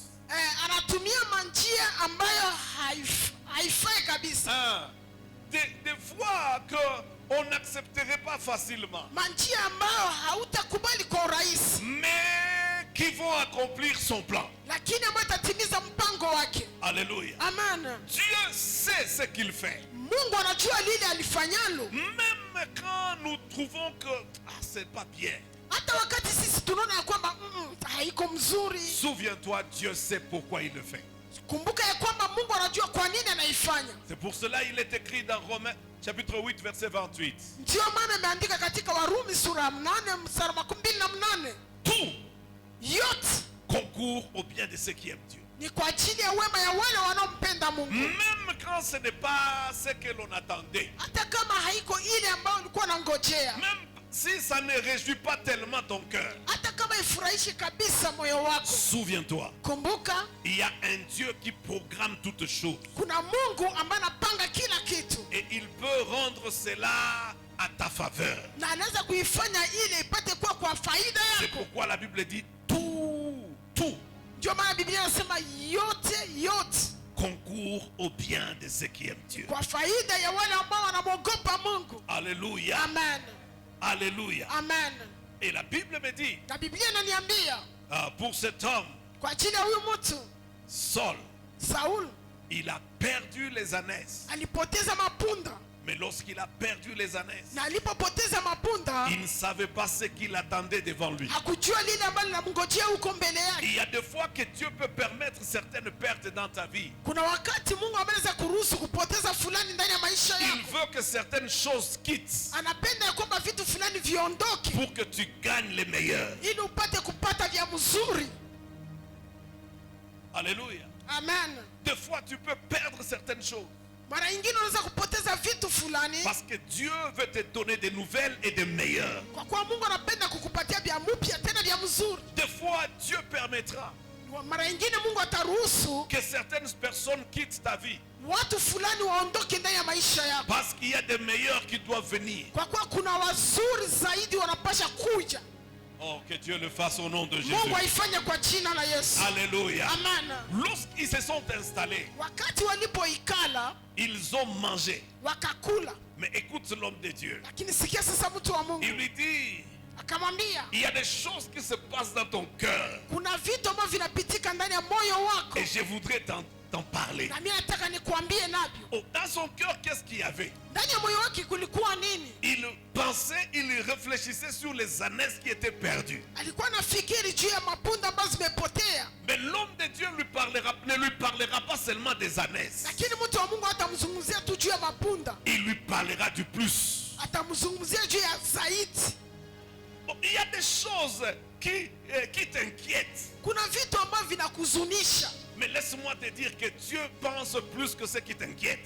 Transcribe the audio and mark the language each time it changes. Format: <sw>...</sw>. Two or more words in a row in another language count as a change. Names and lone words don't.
<sw>anatumia manjia ambayo haifai kabisa.</sw> <fr>Des voies qu'on n'accepterait pas facilement,</fr> <sw>Manjia ambayo hautakubali kwa urahisi,</sw> <fr>mais qui vont accomplir son plan.</fr> <sw>lakini ambayo itatimiza mpango wake.</sw> <fr>Alléluia.</fr> <sw>Amen.</sw> <fr>Dieu sait ce qu'il fait.</fr> <sw>Mungu anajua lile alifanyalo.</sw> <fr>Même quand nous trouvons que c'est pas bien.</fr> <sw>Hata wakati sisi tunaona ya kwamba haiko mzuri.</sw> <fr>Souviens-toi, Dieu sait pourquoi il le fait.</fr> <sw>Kumbuka ya kwamba Mungu anajua kwa nini anaifanya.</sw> <fr>C'est pour cela il est écrit dans Romains chapitre 8 verset 28.</fr> <sw>Ndio maana imeandika katika Warumi sura ya 8 mstari wa 28.</sw> <fr>Tout</fr> <sw>Yote</sw> <fr>concourt au bien de ceux qui aiment Dieu.</fr> <sw>ni kwa ajili ya wema ya wale wanaompenda Mungu.</sw> <fr>Même quand ce n'est pas ce que l'on attendait.</fr> <sw>Hata kama haiko ile ambayo ulikuwa unangojea.</sw> <fr>Même si ça ne réjouit pas tellement ton cœur.</fr> <sw>Hata kama ifurahishi kabisa moyo wako.</sw> <fr>Souviens-toi,</fr> <sw>Kumbuka</sw> <fr>il y a un Dieu qui programme toutes choses.</fr> <sw>kuna Mungu ambaye anapanga kila kitu.</sw> <fr>Et il peut rendre cela à ta faveur.</fr> <sw>Na anaweza kuifanya ile ipate kuwa kwa faida</sw> <fr>C'est</fr> <sw>yako.</sw> <fr>pourquoi la Bible dit tout</fr> <sw>Ndio maana Biblia inasema yote</sw> <fr>concourt au bien de ceux qui aiment Dieu.</fr> <sw>kwa faida ya wale ambao wanamwogopa Mungu.</sw> <fr>Alléluia.</fr> <sw>Amen.</sw> <fr>Alléluia.</fr> <sw>Amen.</sw> <fr>Et la Bible me dit,</fr> <sw>Na Biblia inaniambia</sw> <fr>pour cet homme,</fr> <sw>kwa ajili ya huyu mtu</sw> <fr>Saul,</fr> <sw>Saul</sw> <fr>il a perdu les ânesses,</fr> <sw>alipoteza mapunda,</sw> <fr>Mais lorsqu'il a perdu les ânesses,</fr> <sw>na alipopoteza mapunda</sw> <fr>il ne savait pas ce qu'il attendait devant lui.</fr> <sw>hakujua lile ambalo linamngojea huko mbele yake.</sw> <fr>Il y a des fois que Dieu peut permettre certaines pertes dans ta vie.</fr> <sw>Kuna wakati Mungu anaweza kuruhusu kupoteza fulani ndani ya maisha</sw> <fr>Il</fr> <sw>yako.</sw> <fr>veut que certaines choses quittent</fr> <sw>Anapenda ya kwamba vitu fulani viondoke</sw> <fr>pour que tu gagnes les meilleurs.</fr> <sw>ili upate kupata vya mzuri.</sw> <fr>Alléluia.</fr> <sw>Amen.</sw> <fr>Des fois, tu peux perdre certaines choses</fr> <sw>Mara nyingine unaweza kupoteza vitu fulani</sw> <fr>parce que Dieu veut te donner des nouvelles et des meilleures.</fr> <sw>kwa kuwa Mungu anapenda kukupatia vya mpya tena vya mzuri.</sw> <fr>Des fois, Dieu permettra</fr> <sw>Mara nyingine Mungu ataruhusu</sw> <fr>que certaines personnes quittent ta vie</fr> <sw>watu fulani waondoke ndani ya maisha yako,</sw> <fr>parce qu'il y a des meilleurs qui doivent venir.</fr> <sw>kwa kuwa kuna wazuri zaidi wanapasha kuja.</sw> <fr>Oh, que Dieu le fasse au nom de Jésus.</fr> <sw>Mungu aifanye kwa jina la Yesu.</sw> <fr>Alléluia.</fr> <sw>Amen.</sw> <fr>Lorsqu'ils se sont installés,</fr> <sw>Wakati walipoikala</sw> <fr>ils ont mangé.</fr> <sw>wakakula,</sw> <fr>Mais écoute l'homme de Dieu.</fr> <sw>lakini sikia sasa mtu wa Mungu</sw> <fr>Il lui dit,</fr> <sw>akamwambia,</sw> <fr>il y a des choses qui se passent dans ton cœur.</fr> <sw>kuna vitu ambavyo vinapitika ndani ya moyo wako</sw> <fr>Et je voudrais t'en parler.</fr> <sw>na mimi nataka nikuambie navyo.</sw> <fr>Oh, dans son cœur, qu'est-ce qu'il y avait?</fr> <sw>Ndani ya moyo wake kulikuwa nini?</sw> <fr>Il pensait, il réfléchissait sur les ânesses qui étaient perdues.</fr> <sw>Alikuwa anafikiri juu ya mapunda ambazo zimepotea,</sw> <fr>Mais l'homme de Dieu ne lui parlera pas seulement des ânesses.</fr> <sw>lakini mtu wa Mungu hatamzungumzia tu juu ya mapunda,</sw> <fr>Il lui parlera du plus.</fr> <sw>atamzungumzia juu ya zaidi.</sw> <fr>Bon, il y a des choses qui t'inquiètent.</fr> <sw>Kuna vitu ambavyo vinakuzunisha,</sw> <fr>Mais laisse-moi te dire que Dieu pense plus que ce qui t'inquiète.</fr>